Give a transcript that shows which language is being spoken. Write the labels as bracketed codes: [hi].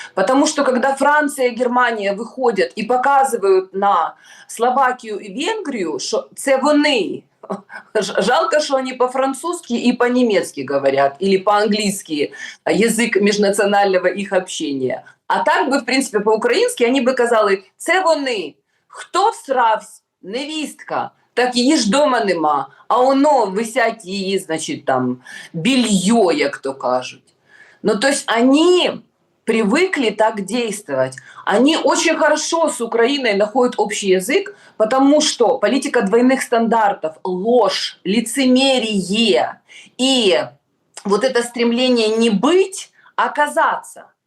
[ru] Потому что когда Франция и Германия выходят и показывают на Словакию и Венгрию, что [uk] це вони, [ru] жалко, что они по-французски и по-немецки говорят, или по-английски, язык межнационального их общения. А так бы, в принципе, [uk] по-українськи, [ru] они бы [uk] казали, це вони. Хто всравсь? Невістка. Так її ж дома нема, а воно висять її, значить, там, белье, як то кажуть. [ru] Ну, то есть они привыкли так действовать. Они очень хорошо с Украиной находят общий язык, потому что политика двойных стандартов, ложь, лицемерие и вот это стремление не быть, а казаться.